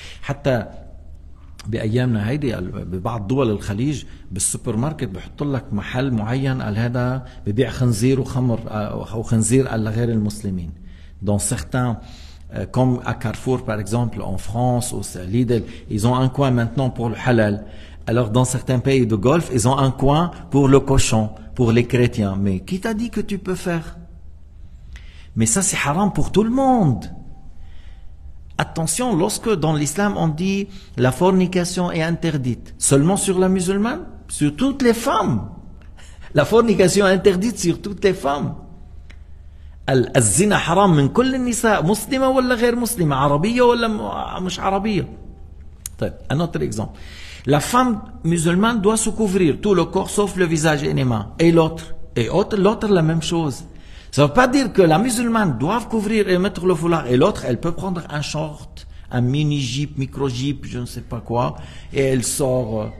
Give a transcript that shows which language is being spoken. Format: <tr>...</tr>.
<ar>حتى بأيامنا هيدي ببعض دول الخليج بالسوبر ماركت بحط لك محل معين قال هذا ببيع خنزير وخمر أو خنزير على غير المسلمين.</ar> <fr>Dans certains comme à Carrefour par exemple en France ou à Lidl, ils ont un coin maintenant pour le halal. Alors dans certains pays de Golfe, ils ont un coin pour le cochon, pour les chrétiens. Mais qui t'a dit que tu peux faire? Mais ça c'est haram pour tout le monde. Attention, lorsque dans l'islam on dit la fornication est interdite, seulement sur la musulmane, sur toutes les femmes. La fornication est interdite sur toutes les femmes.</fr> <ar>الزنا حرام من كل النساء مسلمة ولا غير مسلمة عربية ولا مش عربية. طيب,</ar> <fr>un autre exemple. La femme musulmane doit se couvrir tout le corps sauf le visage et les mains. Et l'autre, l'autre la même chose. Ça ne veut pas dire que la musulmane doit couvrir et mettre le foulard et l'autre, elle peut prendre un short, un mini-jeep, micro-jeep, je ne sais pas quoi, et elle sort.</fr>